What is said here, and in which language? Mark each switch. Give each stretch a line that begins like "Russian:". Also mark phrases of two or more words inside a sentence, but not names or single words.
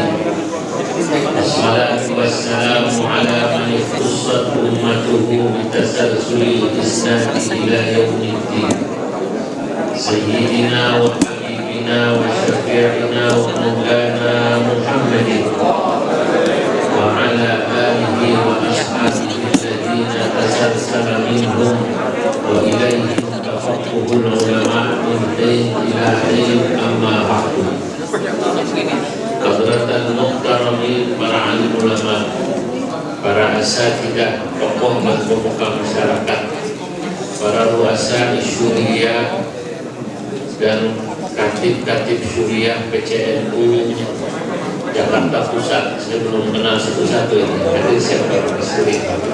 Arabic: الصلاة والسلام على من اختصت أمته بتسلسل الإسناد إلى يوم الدين، سيدنا وحبيبنا وشفيعنا ومولانا محمد وعلى آله وأصحابه الذين تسلسل منهم وإليهم تفقه العلماء من دين إلى دين. أما بعد، حضرات المحترمين,
Indonesian: para alim ulama, para asatidah, tokoh dan pemuka masyarakat, para ruasa syuriah dan katib-katib syuriah PCNU Jakarta Pusat. Saya belum kenal satu-satu ini, hadir siapa syuriah.